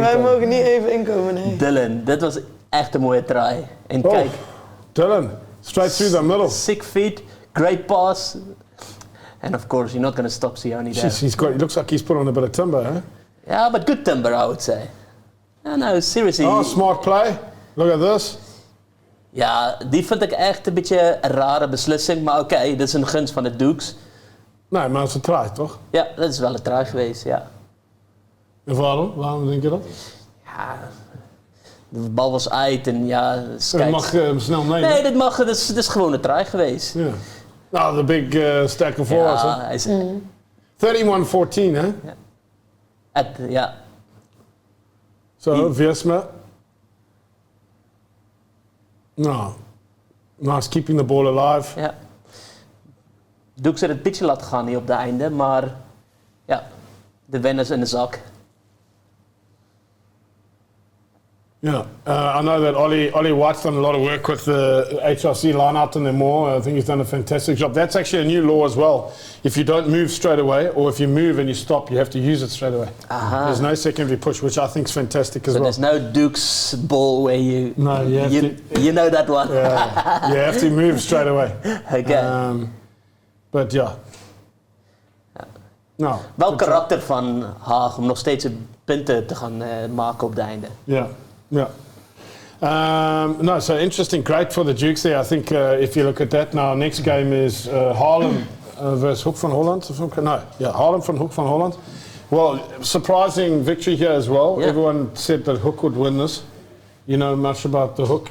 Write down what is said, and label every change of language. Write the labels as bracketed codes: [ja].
[nl] Wij mogen niet even inkomen, nee. Dylan, dit was echt een mooie try. En kijk. [en] Dylan, straight through the middle. 6 feet. Great pass, and of course you're not going to stop Sione there. He looks like he's put on a bit of timber, huh? Yeah, but good timber, I would say. No, seriously. Oh, smart play. Look at this. [nl] Ja, die vind ik echt een beetje een rare beslissing, maar oké, dit is een gunst van de Dukes. Nee, maar het is een try, toch? Ja, dat is wel een try geweest, ja. En waarom? Waarom denk je dat? Ja, de bal was uit en ja... Je mag hem snel nemen. Nee, dit mag, dit is gewoon een try geweest. [en] Ja. Nou, de big stack of forwards, [nl] ja, hij is... 31-14, hè? Ja. Zo, Wiersma. [en] Nou, nice keeping the ball alive. [nl] Ja. Dukes het pitje laten gaan hier op het einde, maar... Ja, de winners in de zak. [en] Yeah, I know that Ollie White's done a lot of work with the HRC line-out and them more. I think he's done a fantastic job. That's actually a new law as well. If you don't move straight away, or if you move and you stop, you have to use it straight away. There's no secondary push, which I think is fantastic as well. There's no Duke's ball where you... No, you know that one. Yeah, you have to move straight away. Okay. But ja. Nou, [nl] wel karakter van Haag om nog steeds punten te gaan maken op het einde. [en] Yeah, yeah. No, so interesting. Great for the Dukes there. I think if you look at that now, next game is Haarlem versus Hoek van Holland. Haarlem from Hoek van Holland. Well, surprising victory here as well. Yeah. Everyone said that Hoek would win this. You know much about the Hoek?